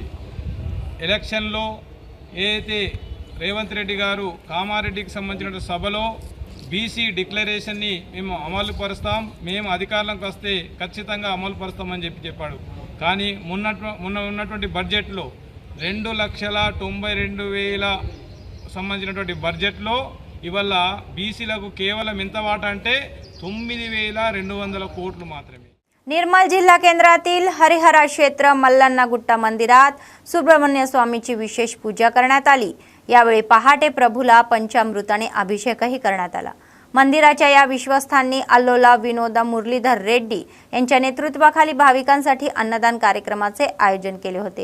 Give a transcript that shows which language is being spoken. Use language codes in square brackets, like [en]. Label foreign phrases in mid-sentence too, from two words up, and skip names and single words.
[te] ఎలక్షన్లో ఏదైతే రేవంత్ రెడ్డి గారు కామారెడ్డికి సంబంధించిన సభలో బీసీ డిక్లరేషన్ని మేము అమలు పరుస్తాం, మేము అధికారంలోకి వస్తే ఖచ్చితంగా అమలు పరుస్తామని చెప్పాడు. కానీ మొన్న ఉన్నటువంటి బడ్జెట్లో 2,92,000 సంబంధించినటువంటి బడ్జెట్లో ఇవాళ బీసీలకు కేవలం ఎంత వాటా అంటే 9,200 కోటి మాత్రమే. [mr] निर्मल जिल्हा केंद्रातील हरिहरा क्षेत्र मल्लांना गुट्टा मंदिरात सुब्रह्मण्य स्वामीची विशेष पूजा करण्यात आली. यावेळी पहाटे प्रभूला पंचामृताने अभिषेकही करण्यात आला. मंदिराच्या या विश्वस्थांनी अल्लोला विनोदा मुरलीधर रेड्डी यांच्या नेतृत्वाखाली भाविकांसाठी अन्नदान कार्यक्रमाचे आयोजन केले होते.